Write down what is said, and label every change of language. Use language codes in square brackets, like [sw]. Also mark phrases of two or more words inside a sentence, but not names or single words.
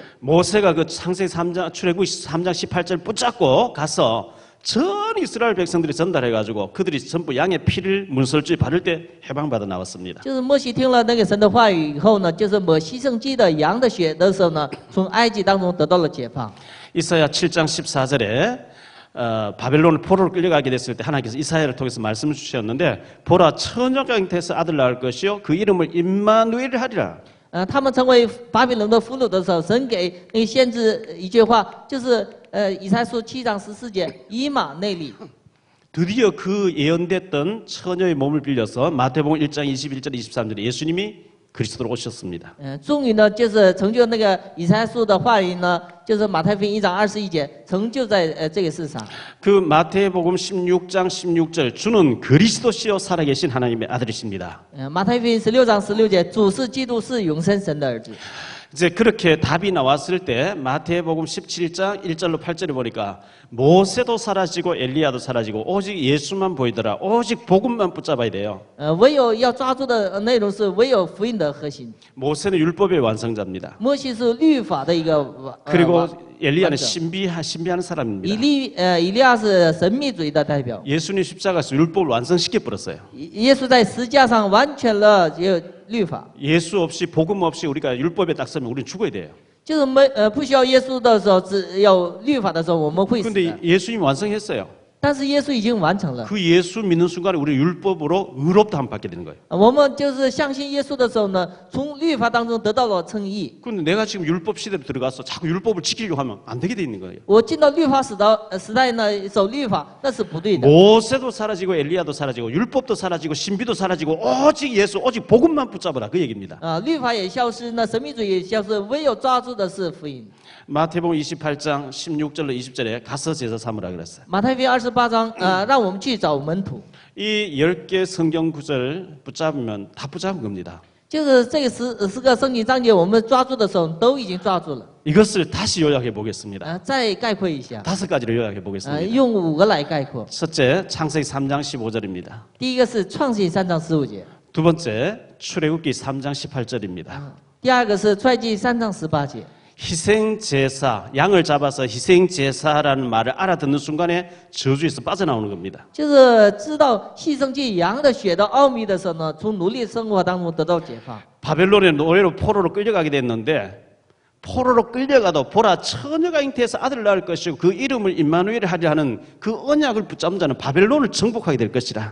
[ko] 모세가 그 창세기 3장 출애굽기 3장 18절 붙잡고 가서 전 이스라엘 백성들이 전달해가지고 그들이 전부 양의 피를 문설주에 바를 때 해방받아 나왔습니다. [zh] 就是摩西听了那个神的话语以后呢，就是抹牺牲祭的羊的血的时候呢，从埃及当中得到了解放。 [ko] 이사야 7장 14절에 바벨론을 포로로 끌려가게 됐을 때 하나님께서 이사야를 통해서 말씀을 주셨는데 보라 처녀가 잉태해서 아들 낳을 것이요 그 이름을 임마누엘 하리라. [zh] 他们成为巴比伦的俘虏的时候，神给那个先知一句话，就是以赛书7章14节，以马内利。 [ko] 드디어 그 예언됐던 처녀의 몸을 빌려서 마태복음 1장 21절 23절에 예수님이 그리스도로 오셨습니다. [zh] 终于呢，就是成就那个以赛书的话语呢，就是马太福音1章21节，成就在这个世上。 [ko] 그 마태복음 16장 16절 주는 그리스도시요 살아계신 하나님의 아들이십니다. [zh] 马太福音16章16节，主是基督，是永生神的儿子。 [ko] 이제 그렇게 답이 나왔을 때 마태복음 17장 1절로 8절에 보니까 모세도 사라지고 엘리야도 사라지고 오직 예수만 보이더라. 오직 복음만 붙잡아야 돼요. [zh] 唯有要抓住的内容是唯有福音的核心。 [ko] 모세는 율법의 완성자입니다. [zh] 摩西是律法的一个 [ko] 그리고 엘리야는 신비하는 사람입니다. [zh] 以利亚是神秘主义的代表。 [ko] 예수님 십자가에서 율법을 완성시켜 버렸어요. [zh] 耶稣在十架上完全了律法。 [ko] 예수 없이 복음 없이 우리가 율법에 딱 서면 우리는 죽어야 돼요. [zh] 就是不需要耶稣的时候，只有律法的时候，我们会死的。 [ko] 근데 예수님이 완성했어요. [zh] 但是耶稣已经完成了。 [ko] 그 예수 믿는 순간에 우리 율법으로 의롭다함 받게 되는 거예요. [zh] 我们就是相信耶稣的时候呢，从律法当中得到了称义。 [ko] 근데 내가 지금 율법 시대로 들어가서 자꾸 율법을 지키려고 하면 안 되게 돼 있는 거예요. [zh] 我进到律法时代呢，守律法那是不对的。 [ko] 모세도 사라지고 엘리야도 사라지고 율법도 사라지고 신비도 사라지고 오직 예수 오직 복음만 붙잡아라 그 얘기입니다. [zh] 律法也消失，那神秘主义也消失，唯有抓住的是福音。 [ko] 마태복음 28장 16절로 20절에 가서 제사 삼으라 그랬어요. [zh] 马太福音28章，让我们去找门徒。 [ko] 이 10개 성경 구절 붙잡으면 다 붙잡은 겁니다. [zh] 就是这个10个圣经章节，我们抓住的时候都已经抓住了。 [ko] 이것을 다시 요약해 보겠습니다. [zh] 再概括一下， [ko] 5가지로 요약해 보겠습니다. [zh] 用5个来概括。 [ko] 첫째, 창세기 3장 15절입니다. [zh] 第一个是创世记3章15节， [ko] 두 번째, 출애굽기 3장 18절입니다. [zh] 第二个是出埃及3章18节。 [ko] 희생 제사, 양을 잡아서 희생 제사라는 말을 알아듣는 순간에 저주에서 빠져나오는 겁니다. [zh] 就是知道牺牲祭羊的血的奥秘的时候呢，从奴隶生活当中得到解放。 [ko] 바벨론의 노예로 포로로 끌려가게 됐는데 포로로 끌려가도 보라 처녀가 잉태해서 아들을 낳을 것이고 그 이름을 임마누엘 하리라 하는 그 언약을 붙잡은 자는 바벨론을 정복하게 될 것이라.